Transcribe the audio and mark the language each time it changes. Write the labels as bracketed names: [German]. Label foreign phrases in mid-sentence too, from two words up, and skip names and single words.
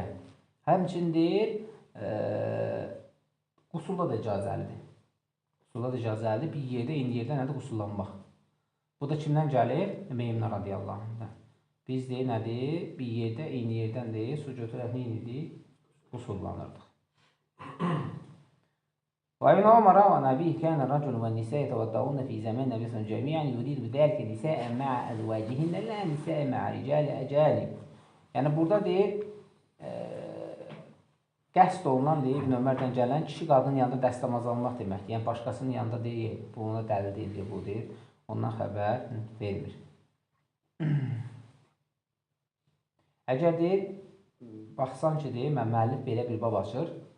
[Azerbaijani] Həmçin deyir, qusulla da icazəlidir. Qusulla da icazəlidir. Bir yerdə, eyni yerdə nədir? Qusullanmaq. Bu da kimdən gəlir? Meymnə [Arabic] رضي الله عنه. [Azerbaijani] Biz deyir, nədir? Bir yerdə, eyni yerdən deyir, su götürək neyinidir? Qusullanırdıq. [Arabic] وابن عمر وعن أبيه كان الرجل والنساء يتوضؤون في زمان النبي صلى الله عليه وسلم جميعا يريد بذلك نساء مع أزواجهن لا نساء مع رجال أجانب. [Azerbaijani] Yəni burada deyir, qəsd olunan deyil, İbn Ömərdən gələn kişi qadının yanında dəstəmaz almaq deməkdir. Yəni, başqasının yanında deyil, buna dəlil deyil, bu deyil. Ondan xəbər vermir. Əgər deyil, baxsan ki, deyil, müəllif belə bir bab açır.